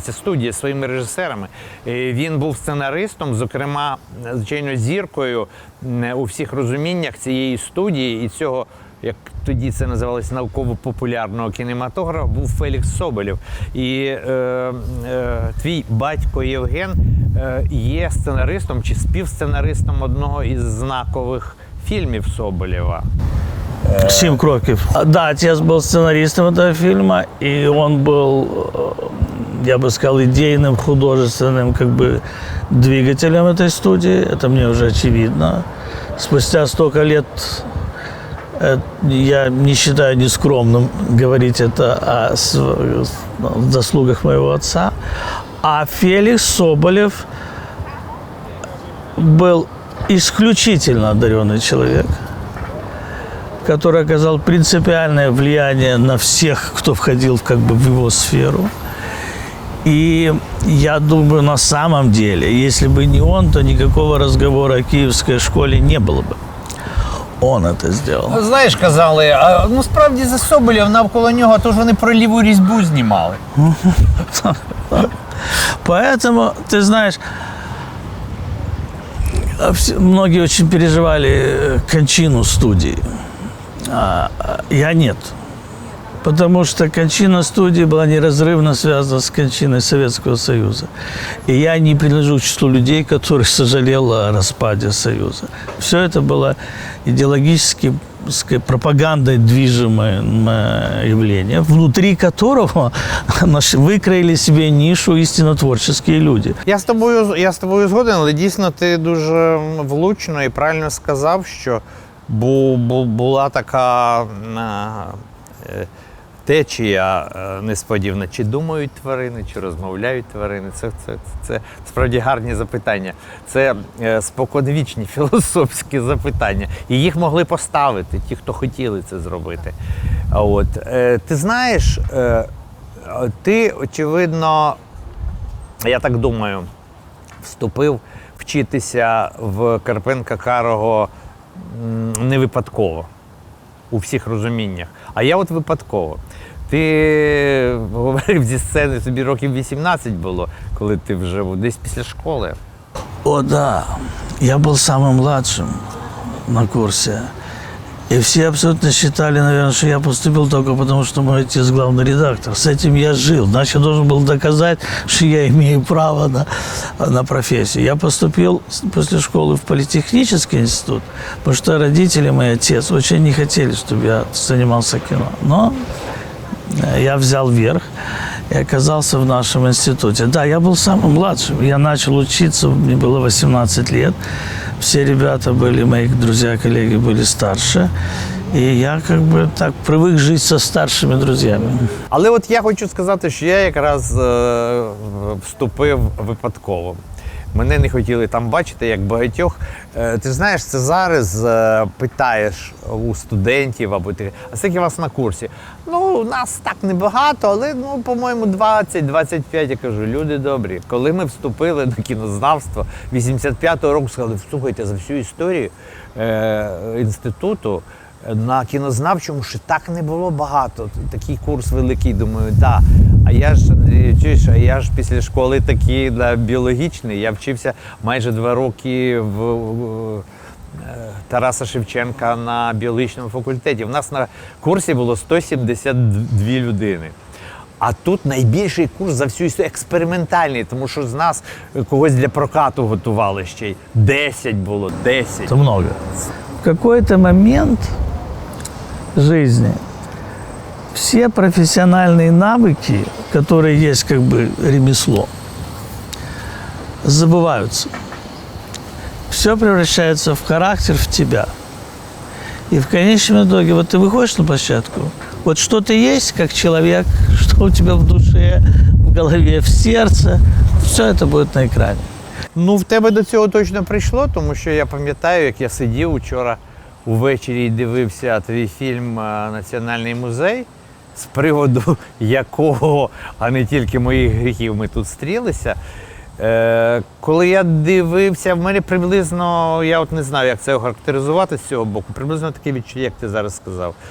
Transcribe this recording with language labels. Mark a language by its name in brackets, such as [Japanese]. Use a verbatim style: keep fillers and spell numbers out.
[Ukrainian] Ця студія зі своїми режисерами. Він був сценаристом, зокрема, звичайно, зіркою у всіх розуміннях цієї студії і цього, як тоді це називалось, науково-популярного кінематографа, був Фелікс Соболєв. І е, е, твій батько Євген е, є сценаристом чи співсценаристом одного із знакових фільмів Соболєва. [Russian] Семь кроков. Да, отец был сценаристом этого фильма, и он был, я бы сказал, идейным, художественным, как бы, двигателем этой студии. Это мне уже очевидно. Спустя столько лет я не считаю нескромным говорить это о заслугах моего отца. А Феликс Соболев был исключительно одаренный человек, который оказал принципиальное влияние на всех, кто входил как бы в его сферу. И я думаю, на самом деле, если бы не он, то никакого разговора о киевской школе не было бы. он это сделал. [Ukrainian] Знаєш, казали, а, ну справді за Соболєв навколо нього, то ж вони про ліву різьбу знімали. [Russian] Поэтому, ты знаешь, многие очень переживали кончину студии, а я нет. Потому что кончина студии была неразрывно связана с кончиной Советского Союза. И я не принадлежу к числу людей, которые сожалели о распаде Союза. Все это было идеологически, так сказать, пропагандой движимое явление, внутри которого викроили себе нишу [Ukrainian] істинно-творчі люди. Я з тобою, я з тобою згоден, але дійсно ти дуже влучно і правильно сказав, що бу, бу, була така е, течія е, несподівана. Чи думають тварини, чи розмовляють тварини? Це, це, це справді гарні запитання. Це е, споконвічні філософські запитання. І їх могли поставити ті, хто хотіли це зробити. А от, е, ти знаєш, е, ти, очевидно, я так думаю, вступив вчитися в Карпенка-Карого не випадково. У всіх розуміннях. А я от випадково. Ти говорив зі сцени, тобі років вісімнадцять було, коли ти вже десь після школи. [Russian] О, да. [Ukrainian] Я був самим младшим на курсі. [Russian] И все абсолютно считали, наверное, что я поступил только потому, что мой отец главный редактор. С этим я жил. Значит, я должен был доказать, что я имею право на, на профессию. Я поступил после школы в политехнический институт, потому что родители, мой отец, очень не хотели, чтобы я занимался кино. Но я взял верх и оказался в нашем институте. Да, я был самым младшим. Я начал учиться, мне было восемнадцать лет. Все ребята были, мои друзья, коллеги были старше. [Ukrainian] І я, як би, так, привик жити зі старшими друзями. Але от я хочу сказати, що я якраз е- вступив випадково. Мене не хотіли там бачити, як багатьох. Е- ти знаєш, це зараз е- питаєш у студентів, або ти, а скільки вас на курсі? Ну, нас так небагато, але, ну, по-моєму, двадцять двадцять п'ять, я кажу, люди добрі. Коли ми вступили до кінознавства, вісімдесят п'ятого року сказали, слухайте, за всю історію е- інституту, на кінознавчому ще так не було багато. Такий курс великий, думаю, да. А я ж, чуєш, а я ж після школи такий, да, біологічний. Я вчився майже два роки в, в Тараса Шевченка на біологічному факультеті. У нас на курсі було сто сімдесят дві людини. А тут найбільший курс за всю історію, експериментальний, тому що з нас когось для прокату готували ще й. Десять було, десять. Це много. [Russian] В какой-то момент жизни все профессиональные навыки, которые есть как бы ремесло, забываются. Все превращается в характер, в тебя. И в конечном итоге, вот ты выходишь на площадку, вот что ты есть как человек, что у тебя в душе, в голове, в сердце, все это будет на экране. [Ukrainian] Ну, в тебе до цього точно прийшло, тому що я пам'ятаю, як я сидів вчора увечері і дивився твій фільм «Національний музей», з приводу якого, а не тільки моїх гріхів, ми тут стрілися. Е, коли я дивився, в мене приблизно, я от не знаю, як це охарактеризувати з цього боку, приблизно таке відчуття, як ти зараз сказав.